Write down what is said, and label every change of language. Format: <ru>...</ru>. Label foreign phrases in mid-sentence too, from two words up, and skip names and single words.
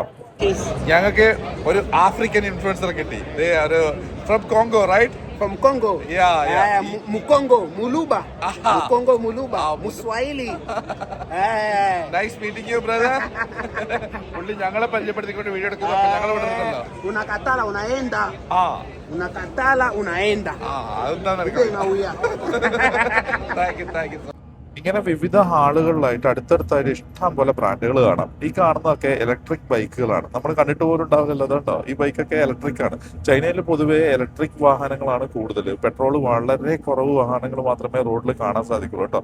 <ml>ഞങ്ങൾക്ക് ഒരു ആഫ്രിക്കൻ ഇൻഫ്ലുവൻസർ കിട്ടി.</ml> <en>ഒരു from Congo, right? From Congo. Mukongo, Muluba. Mukongo, Muluba. Muswahili. nice meeting you brother.</en> <ml>പുള്ളി ഞങ്ങളെ പരിചയപ്പെടുത്തിക്കൊണ്ട് വീഡിയോ എടുക്കുന്നു. ഞങ്ങൾ ഇവിടെ ഉണ്ടല്ലോ.</ml> <sw>Unakatala unaenda. Unakatala unaenda.</sw> <ml>അതെന്താ</ml> <en>thank you.</en> <ml>ഇങ്ങനെ വിവിധ ഹാളുകളിലായിട്ട് അടുത്തടുത്തായിട്ട് ഇഷ്ടം പോലെ ബ്രാൻഡുകൾ കാണാം. ഈ കാണുന്നതൊക്കെ ഇലക്ട്രിക് ബൈക്കുകളാണ്. നമ്മൾ കണ്ടിട്ട് പോലും ഉണ്ടാവില്ലല്ലോ. അതുകൊണ്ടോ ഈ ബൈക്കൊക്കെ ഇലക്ട്രിക് ആണ്. ചൈനയിൽ പൊതുവെ ഇലക്ട്രിക് വാഹനങ്ങളാണ് കൂടുതൽ. പെട്രോൾ വളരെ കുറവ് വാഹനങ്ങൾ മാത്രമേ റോഡിൽ കാണാൻ സാധിക്കുള്ളൂ കേട്ടോ.</ml>